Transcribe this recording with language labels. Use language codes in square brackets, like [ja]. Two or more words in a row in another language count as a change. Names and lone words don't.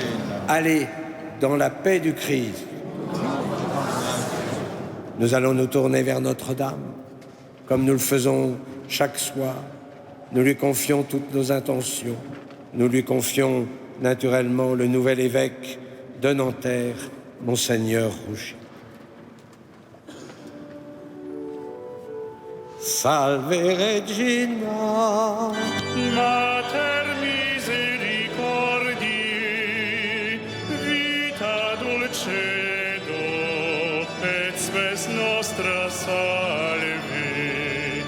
[fr] Allez dans la paix du Christ. Nous allons nous tourner vers Notre-Dame, comme nous le faisons chaque soir. Nous lui confions toutes nos intentions. Nous lui confions naturellement le nouvel évêque de Nanterre, Monseigneur Rougy. [la] Salve Regina, Mater misericordiae, vita dulcedo, et spes nostra salve.